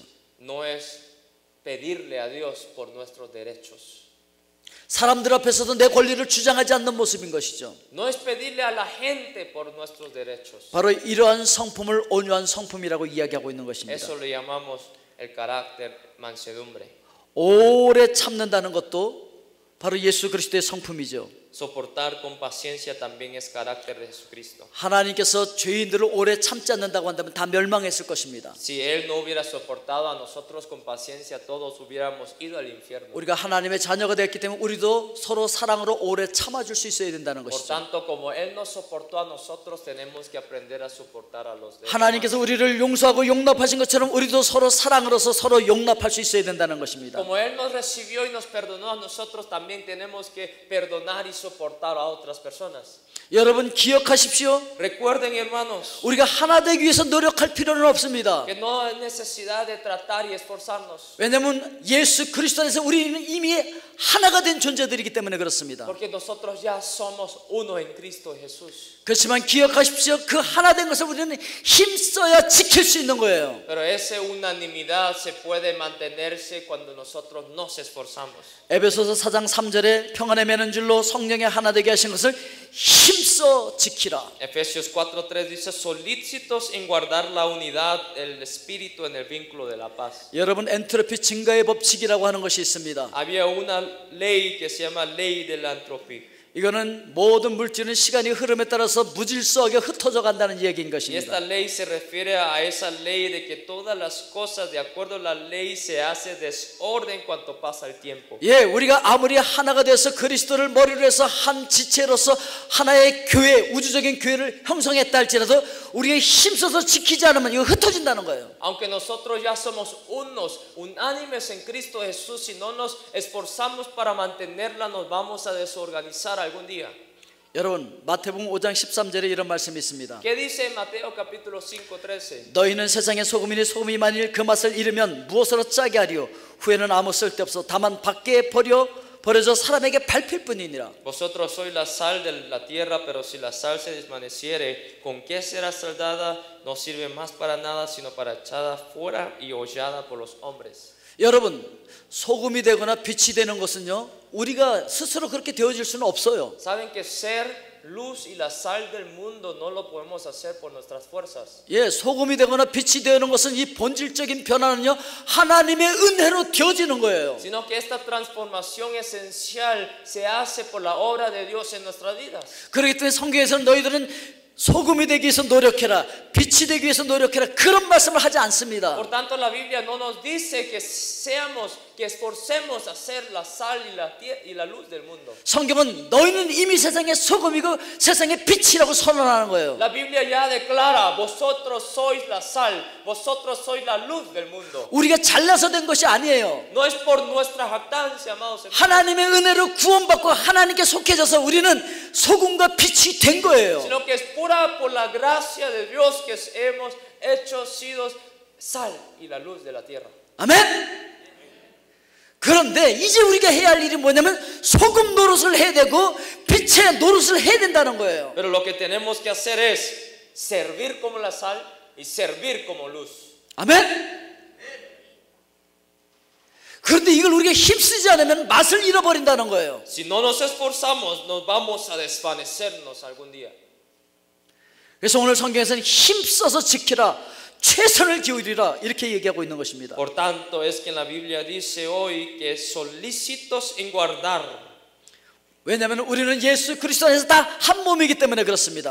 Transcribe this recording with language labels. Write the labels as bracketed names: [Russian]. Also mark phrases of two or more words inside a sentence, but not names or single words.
[Spanish] No es pedirle a Dios por nuestros derechos. [Korean] 사람들 앞에서도 내 권리를 주장하지 않는 모습인 것이죠. [Spanish] No es pedirle a la gente por nuestros derechos. [Korean] 바로 이러한 성품을 온유한 성품이라고 이야기하고 있는 것입니다. [Spanish] Eso le llamamos el carácter mansedumbre. [Korean] 오래 참는다는 것도 바로 예수 그리스도의 성품이죠. [Spanish] Soportar con paciencia también es carácter de Jesucristo. [Korean] 하나님께서 죄인들을 오래 참지 않는다고 한다면 다 멸망했을 것입니다. [Spanish] Si Él no hubiera soportado a nosotros con paciencia, todos hubiéramos ido al infierno. [Korean] 우리가 하나님의 자녀가 되었기 때문에 우리도 서로 사랑으로 오래 참아줄 수 있어야 된다는 [Spanish] Por [Korean] 것이죠. [Spanish] tanto, como Él nos soportó a nosotros, tenemos que aprender a soportar a los demás. [Korean] 하나님께서 우리를 용서하고 용납하신 것처럼 우리도 서로 사랑으로서 서로 용납할 수 있어야 된다는 것입니다. [Spanish] Como Él nos recibió y nos perdonó a nosotros, también tenemos que perdonar y soportar a otras personas. [Korean] 여러분 기억하십시오. [Spanish] Recuerden, hermanos, [Korean] 우리가 하나 되기 위해서 노력할 필요는 없습니다. [Spanish] que no hay necesidad de tratar y esforzarnos. [Korean] 왜냐하면 예수 그리스도 안에서 우리는 이미 하나가 된 존재들이기 때문에 그렇습니다. [Spanish] Porque nosotros ya somos uno en Cristo Jesús. [Korean] 그렇지만 기억하십시오. 그 하나 된 것을 우리는 힘써야 지킬 수 있는 거예요. [Spanish] Pero esa unanimidad se puede mantenerse cuando nosotros nos esforzamos. [Korean] 에베소서 4장 3절에 평안에 매는 줄로 성령의 하나 되게 하신 것을 힘써 지키라. [Spanish] Efesios 4:3 dice solícitos en guardar la unidad del espíritu en el vínculo de la paz. [Korean] 여러분 엔트로피 증가의 법칙이라고 하는 것이 있습니다. [Spanish] Había una ley que se llama ley de la entropía. [Korean] 이거는 모든 물질은 시간이 흐름에 따라서 무질서하게 흩어져 간다는 얘기인 [Spanish] Y [Korean] 것입니다. [Spanish] esta ley se refiere a esa ley de que todas las cosas de acuerdo a la ley se hace desorden cuanto pasa el tiempo. [Korean] 예, 우리가 아무리 하나가 되어서 그리스도를 머리로 해서 한 지체로서 하나의 교회, 우주적인 교회를 형성했다 할지라도 우리가 힘써서 지키지 않으면 이거 흩어진다는 거예요. [Spanish] Aunque nosotros ya somos unos, unánimes en Cristo Jesús, si no nos esforzamos para mantenerla, nos vamos a desorganizar algún día. [Korean] 여러분 마태복음 5장 13절에 이런 말씀이 있습니다. [Spanish] ¿Qué dice en Mateo capítulo 5:13? [Korean] 너희는 세상의 소금이니 소금이 만일 그 맛을 잃으면 무엇으로 짜게 하리요 후에는 아무 쓸데없어 다만 밖에 버려져 사람에게 밟힐 뿐이니라. [Spanish] Vosotros sois la sal de la tierra, pero si la sal se desvaneciere, ¿con qué será saldada? No sirve más para nada, sino para echada fuera y hollada por los hombres. [Korean] 여러분 소금이 되거나 빛이 되는 것은요 우리가 스스로 그렇게 되어질 수는 없어요. [Spanish] Saben que ser luz y la sal del mundo no lo podemos hacer por nuestras fuerzas. [Korean] 예, 소금이 되거나 빛이 되는 것은 이 본질적인 변화는요, 하나님의 은혜로 되어지는 거예요. [Spanish] Sino que esta transformación esencial se hace por la obra de Dios en nuestras vidas. [Korean] 그렇기 때문에 성경에서는 너희들은 소금이 되기 위해서 노력해라, 빛이 되기 위해서 노력해라, 그런 말씀을 하지 않습니다. [Spanish] Por tanto, la Biblia no nos dice que que esforcemos a ser la sal y la luz del mundo. [Korean] 성경은 너희는 이미 세상의 소금이고 세상의 빛이라고 선언하는 거예요. [Spanish] La Biblia ya declara, vosotros sois la sal, vosotros sois la luz del mundo. [Korean] 우리가 잘나서 된 것이 아니에요. [Spanish] No es por nuestra jactancia, amados hermanos, [Korean] 하나님의 은혜로 구원받고 하나님께 속해져서 우리는 소금과 빛이 된 거예요. [Spanish] sino que es pura por la gracia de Dios que hemos sido sal y la luz de la tierra. [Korean] 아멘. 그런데 이제 우리가 해야 할 일이 뭐냐면 소금 노릇을 해야 되고 빛의 노릇을 해야 된다는 거예요. [Spanish] Pero lo que tenemos que hacer es servir como la sal y servir como luz. [Korean] 아멘. 그런데 이걸 우리가 힘쓰지 않으면 맛을 잃어버린다는 거예요. [Spanish] Si no nos esforzamos, nos vamos a desvanecernos algún día. [Korean] 그래서 오늘 성경에서는 힘써서 지키라, 최선을 기울이라 이렇게 얘기하고 있는 것입니다. [Spanish] Por tanto, es que en la Biblia dice hoy que solícitos en guardar. [Korean] 왜냐하면 우리는 예수 그리스도 안에서 다 한 몸이기 때문에 그렇습니다.